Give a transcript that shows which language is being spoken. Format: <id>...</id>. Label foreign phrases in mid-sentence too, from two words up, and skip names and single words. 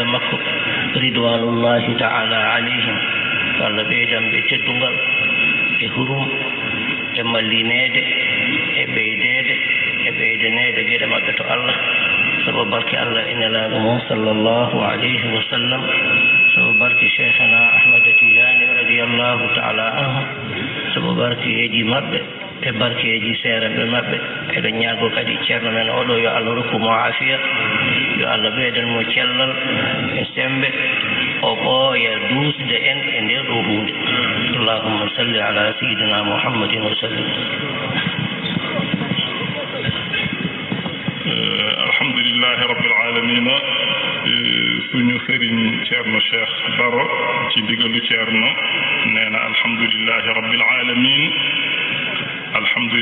<ff>makko</ff> <ar>رضوان الله تعالى عليهم</ar> <ff>Allah ɓeydanɓe teddungal e hurum e mallinede e ɓeydanede gueɗe maɓɓe to Allah sabu barke Allah e nelaɗo mum</ff> <ar>صلى الله عليه وسلم</ar> <ff>sabu barke cheikhana Ahmad Tijani</ff> <ar>رضي الله تعالى عنه</ar> <ff>sabu barkeji maɓɓe e barkeji seereɓe maɓɓe eɗen ñaago kadi ceerno men oɗo yo Allah rokkumo afiya yo Allah ɓeydanmo cellal e sembe o ɓooya duusde en e nder ɗo hunde</ff> <ar>اللهم صل على سيدنا محمد وسلم. الحمد لله رب العالمين</ar> <wo>suñu sëriñ ceerno Cheikh Baro ci ndigalu ceerno nee na</wo> <ar>الحمد لله رب العالمين</ar>